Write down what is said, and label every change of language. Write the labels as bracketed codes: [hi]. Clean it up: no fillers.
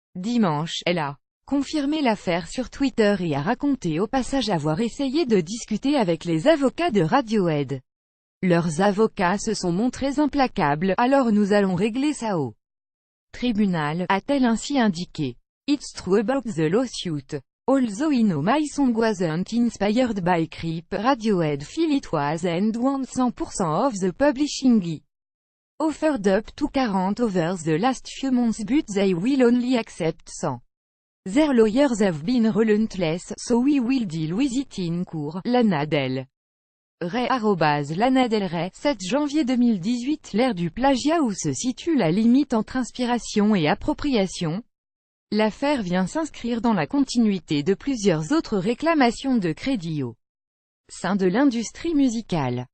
[fr] Dimanche, elle a confirmé l'affaire sur Twitter et a raconté au passage avoir essayé de discuter avec les avocats de Radiohead. Leurs avocats se sont montrés implacables, alors nous allons régler ça au tribunal, a-t-elle ainsi indiqué. [en] It's true about the lawsuit. Although I know my song wasn't inspired by Creep, Radiohead feel it was and want 100% of the publishing offered up to 40 over the last few months, but they will only accept 100. Their lawyers have been relentless, so we will deal with it in court. [fr] Lana Del Rey @Lana Del Rey, 7 janvier 2018. L'ère du plagiat. Où se situe la limite entre inspiration et appropriation? L'affaire vient s'inscrire dans la continuité de plusieurs autres réclamations de crédit au sein de l'industrie musicale.